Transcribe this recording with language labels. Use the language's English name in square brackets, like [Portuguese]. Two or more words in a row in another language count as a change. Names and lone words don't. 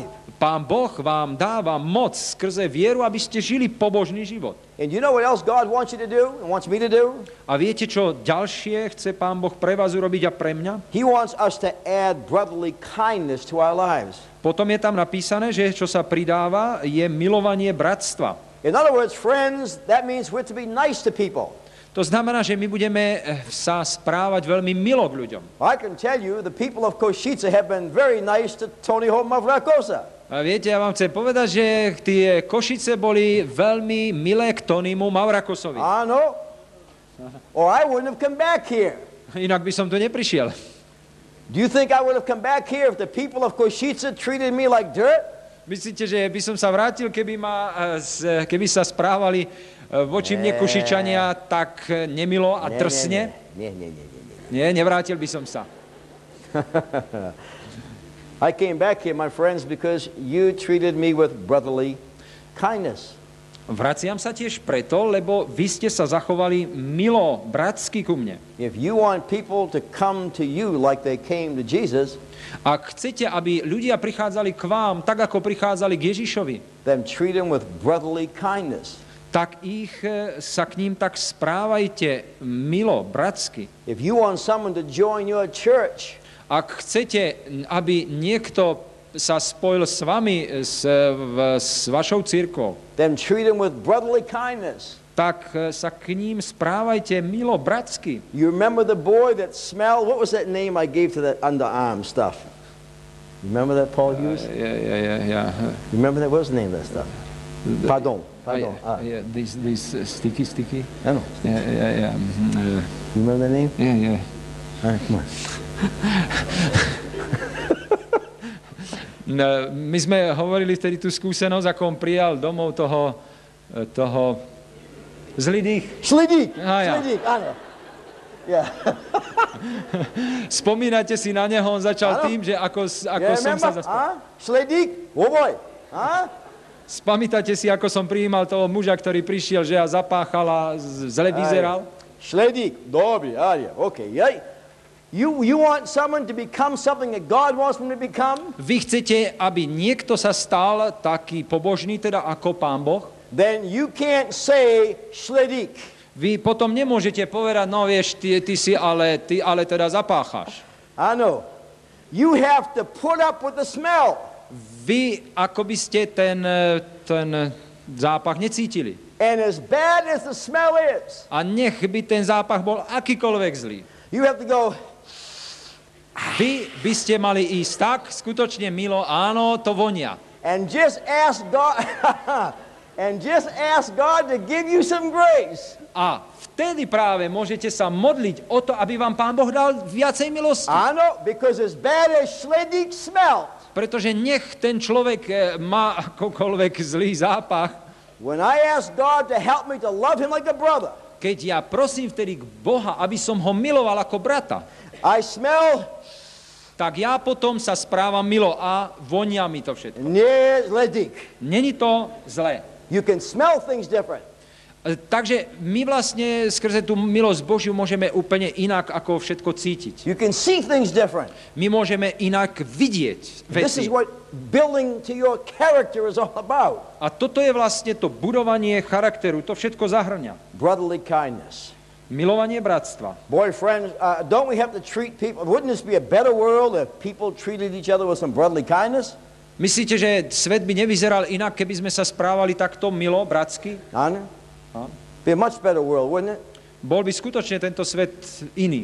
[Slovak] Pán Boh vám dáva moc skrze vieru, aby ste žili pobožný život. [English] And you know what else God wants you to do and wants me to do? [Slovak] A viete, čo ďalšie chce Pán Boh pre vás urobiť a pre mňa? [English] He wants us to add brotherly kindness to our lives. [Slovak] Potom je tam napísané, že čo sa pridáva, je milovanie bratstva. [English] In other words, friends, that means we're to be nice to people. [Slovak] To znamená, že my budeme sa správať veľmi milo k ľuďom. [English] I can tell you, the people of Košice have been very nice to Tony Hope Mavrakosa. [Slovak] A viete, ja vám chcem povedať, že tie Košice boli veľmi milé k Tonymu Mavrakosovi. Áno. [English] Or I wouldn't have come back here. [Slovak] Inak by som tu neprišiel. [English] Do you think I would have come back here if the people of Košice treated me like dirt? [Slovak] Myslíte, že by som sa vrátil, keby sa správali voči mne Košičania tak nemilo a drsne? Nie, nevrátil by som sa. [English] I came back here, my friends, because you treated me with brotherly kindness. [Slovak] Vraciam sa tiež preto, lebo vy ste sa zachovali milo, bratsky ku mne. [English] If you want people to come to you like they came to Jesus, [Slovak] ak chcete, aby ľudia prichádzali k vám, tak ako prichádzali k Ježišovi, [English] then treat them with brotherly kindness. [Slovak] tak sa k ním tak správajte milo, bratsky. [English] If you want someone to join your church, [Slovak] ak chcete, aby niekto sa spojil s vami, s vašou cirkvou, [English] then treat them with brotherly kindness. [Slovak] tak sa k ním správajte milo, bratsky. [English] You remember the boy that smelled, what was that name I gave to that underarm stuff? You remember that Paul used? Yeah. You remember that? What was the name of that stuff? Pardon. This sticky. I know. Yeah. You remember that name? Yeah. All right, come on. [Slovak] No, my sme hovorili vtedy tú skúsenosť, ako on prijal domov toho zlý dých. Slidík, Ja. áno. Yeah. Spomínate si na neho, on začal tým, že ako som sa zaspal. Slidík, oboj. Spomínate si, ako som prijímal toho muža, ktorý prišiel, že ja zapáchal a zle vyzeral? Slidík, dobrý, [English] okay. You want someone to become something that God wants them to become? [Slovak] Vy chcete, aby niekto sa stal taký pobožný, teda ako Pán Boh? [English] Then you can't say slidík. [Slovak] Vy potom nemôžete povedať, no vieš, ty ale teda zapácháš. Áno. [English] You have to put up with the smell. [Slovak] Vy ako by ste ten zápach necítili. [English] And as bad as the smell is, [Slovak] A nech by ten zápach bol akýkoľvek zlý. [English] you have to go, [Slovak] Vy by ste mali ísť tak, skutočne milo, áno, to vonia. [English] and just ask God, to give you some grace. [Slovak] A vtedy práve môžete sa modliť o to, aby vám Pán Boh dal viacej milosti. Áno, [English] because as bad as slidík smelled, [Slovak] Pretože nech ten človek má akokoľvek zlý zápach, [English] when I asked God to help me to love him like a brother, [Slovak] keď ja prosím vtedy k Boha, aby som ho miloval ako brata, [English] I smell [Slovak] tak ja potom sa správam milo a vonia mi to všetko. [English] near slidík. [Slovak] Není to zlé. [English] You can smell things different. [Slovak] Takže my vlastne skrze tú milosť Božiu môžeme úplne inak ako všetko cítiť. [English] You can see things different. [Slovak] My môžeme inak vidieť [English] This is [Slovak] veci. [English] what building to your character is all about. [Slovak] A toto je vlastne to budovanie charakteru, to všetko zahrňa. [English] Brotherly kindness. [Slovak] Milovanie bratstva. [English] Boy, friends, don't we have to treat people? Wouldn't this be a better world if people treated each other with some brotherly kindness? [Slovak] Myslíte, že svet by nevyzeral inak, keby sme sa správali takto milo, bratsky? [English] Honor? Be a much better world, wouldn't it? [Slovak] Bol by skutočne tento svet iný.